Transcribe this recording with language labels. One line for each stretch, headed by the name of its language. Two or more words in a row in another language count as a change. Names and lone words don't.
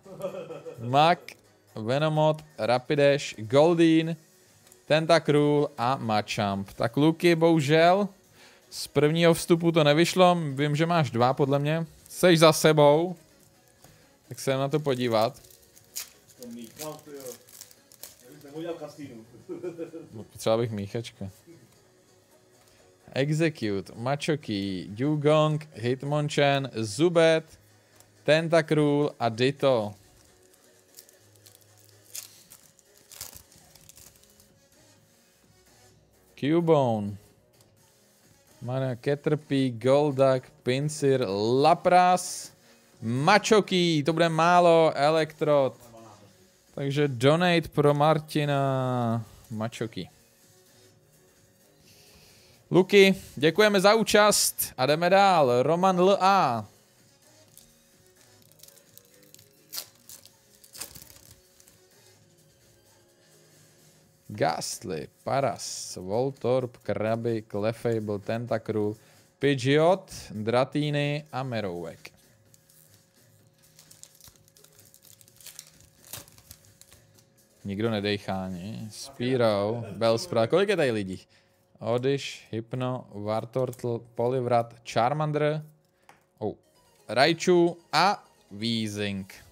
Czech: Mach, Venomoth, Rapidash, Goldeen, Tentacruel a Machamp. Tak Luky, bohužel, z prvního vstupu to nevyšlo. Vím, že máš 2 podle mě. Seš za sebou. Tak se na to podívat. Potřeba bych míchačka. Execute, Machoke, Dugong, Hitmonchan, Zubat, Tentacruel a Ditto. Cubone, Caterpie, Golduck, Pinsir, Lapras, Machoke, to bude málo, Elektrod. Takže donate pro Martina Machoke. Luky, děkujeme za účast a jdeme dál. Roman L.A. Gastly, Paras, Voltorb, Krabi, Clefable, Tentacruel, Pidgeot, Dratini a Merouak. Nikdo nedejchá, ne? Spearow, Bellsprout, kolik je tady lidí? Oddish, Hypno, Wartortle, Poliwrath, Charmander, Raichu a Weezing.